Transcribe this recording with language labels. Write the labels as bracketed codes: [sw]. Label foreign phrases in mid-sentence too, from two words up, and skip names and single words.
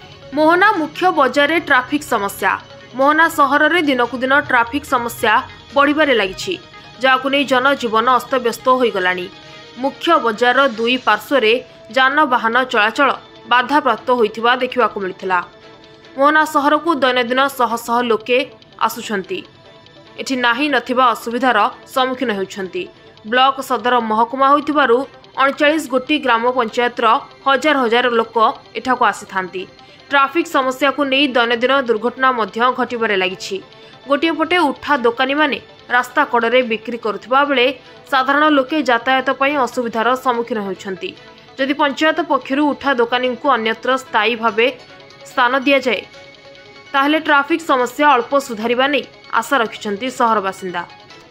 [or] ମୋହନା ମୁଖ୍ୟ ବଜାର ରେ ଟ୍ରାଫିକ ସମସ୍ୟା। ମୋହନା ସହର ମେଁ ଦିନକୁ ଦିନ ଟ୍ରାଫିକ ସମସ୍ୟା ବଢ଼ିବାରେ ଲାଗିଛି, ଯାହାକୁ ନେଇ ଜନଜୀବନ ଅସ୍ତବ୍ୟସ୍ତ ହୋ ଗଲାଣି। ମୁଖ୍ୟ ବଜାର ଦୁଇ ପାର୍ଶ୍ୱ ଯାନବାହନ ଚଳାଚଳ ବାଧାପ୍ରାପ୍ତ ହୋଇଥିବା ଦେଖିବାକୁ ମିଳିଥିଲା। ମୋହନା ସହର କୁ ଦୈନନ୍ଦିନ ଶହ ଶହ ଲୋକେ ଆସୁଛନ୍ତି, ଏଠି ନାହିଁ ନଥିବା ଅସୁବିଧାର ସମ୍ମୁଖୀନ ହେଉଛନ୍ତି। ବ୍ଲକ ସଦର ମହକୁମା ହୋଇଥିବାରୁ 39 ଗୋଟି ଗ୍ରାମ ପଞ୍ଚାୟତର ହଜାର ହଜାର ଲୋକ ଏଠାକୁ ଆସିଥାନ୍ତି। ଟ୍ରାଫିକ ସମସ୍ୟା କୁ ନେଇ ଦୈନନ୍ଦିନ ଦୁର୍ଘଟଣା ମଧ୍ୟ ଘଟିବାରେ ଲାଗିଛି। ଗୋଟେ ପଟେ ଉଠା ଦୋକାନୀ ମାନେ ରାସ୍ତା କଡ଼େ ବିକ୍ରି କରୁଥିବା ବେଳେ ସାଧାରଣ ଲୋକେ ଯାତାୟାତ ପାଇଁ ଅସୁବିଧାର ସମ୍ମୁଖୀନ ହେଉଛନ୍ତି। ଯଦି ପଞ୍ଚାୟତ ପକ୍ଷରୁ ଉଠା ଦୋକାନୀ କୁ ଅନ୍ୟତ୍ର ସ୍ଥାୟୀ ଭାବେ ସ୍ଥାନ ଦିଆ ଯାଏ ତାହାଲେ ଟ୍ରାଫିକ ସମସ୍ୟା ଅଳ୍ପ ସୁଧୁରିବା ନେଇ ଆଶା ରଖିଛନ୍ତି ସହର ବାସିନ୍ଦା।